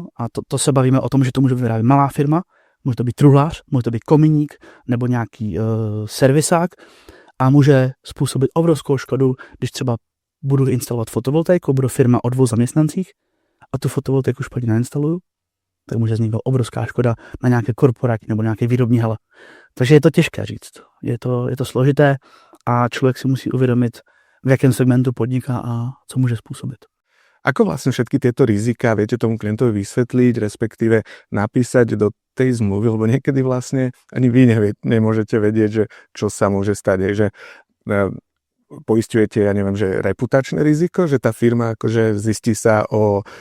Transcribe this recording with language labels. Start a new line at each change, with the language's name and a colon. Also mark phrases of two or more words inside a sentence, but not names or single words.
Czech: A to se bavíme o tom, že to může vyrábět malá firma, může to být truhlář, může to být kominík nebo nějaký servisák a může způsobit obrovskou škodu, když třeba budu instalovat fotovoltaiku, budu firma o 2 zaměstnancích a tu fotovoltaiku špatně nainstaluju, tak může vzniknout obrovská škoda na nějaké korporátní nebo nějaké výrobní hale. Takže je to těžké říct. Je to složité a člověk si musí uvědomit, v jakém segmentu podniká a co může způsobit.
Slovak: Ako vlastne všetky tieto rizika viete tomu klientovi vysvetliť, respektíve napísať do tej zmluvy, lebo niekedy vlastne ani vy nemôžete vedieť, že čo sa môže stať, že poisťujete, ja neviem, že reputačné riziko, že tá firma akože zistí sa o